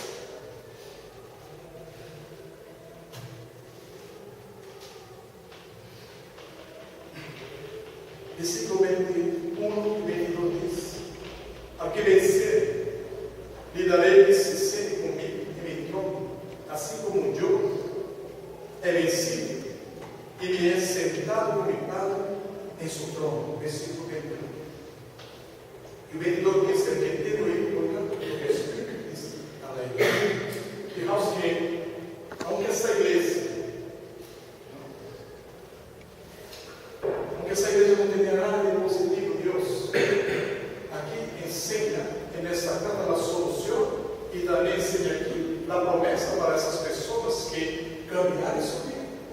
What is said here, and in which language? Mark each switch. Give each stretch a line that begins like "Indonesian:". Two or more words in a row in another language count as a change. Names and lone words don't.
Portuguese: Versículo 21 e 22 diz: ao que vencer, lhe darei que se sente comigo em meu trono, assim como eu é vencido e me é sentado com meu Pai em seu trono. Versículo 21. E o 22 diz:
Spanish: el que tiene oído, oiga lo que
Portuguese: o Espírito diz
Spanish: a la igreja. Fijaos que, aunque
Portuguese: essa igreja não tenha nada de positivo, Deus aqui ensina nessa carta a solução e também ensina aqui a promessa para essas pessoas que caminharem sua vida.